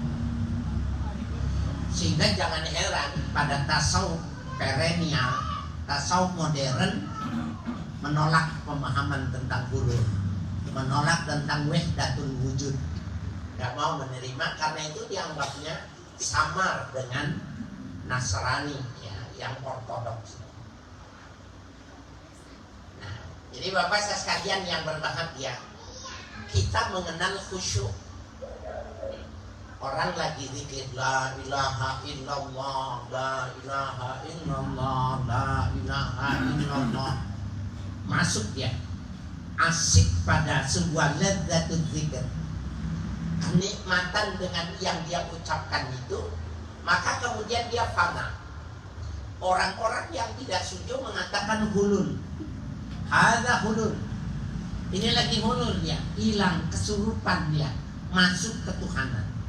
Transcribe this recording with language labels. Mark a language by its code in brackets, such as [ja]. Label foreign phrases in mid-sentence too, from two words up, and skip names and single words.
[id] Sehingga jangan heran pada tasawuf perennial, tasawuf modern menolak pemahaman tentang hulul, menolak tentang [ar] وحدة الوجود, [id] gak mau menerima karena itu dianggapnya samar dengan Nasrani ya, yang ortodoks. Nah, jadi Bapak sekalian yang berbahagia, kita mengenal khusyuk. [ar] Orang lagi zikir لا إله إلا الله، لا إله إلا الله، لا إله إلا الله, [id] masuk dia asik pada sebuah [ar] لذة الذكر, [id] kenikmatan dengan yang dia ucapkan itu, maka kemudian dia fana. Orang-orang yang tidak setuju mengatakan hulul, [ar] هذا حلول, [id] ini lagi hulul dia, hilang kesurupan dia, masuk ketuhanan.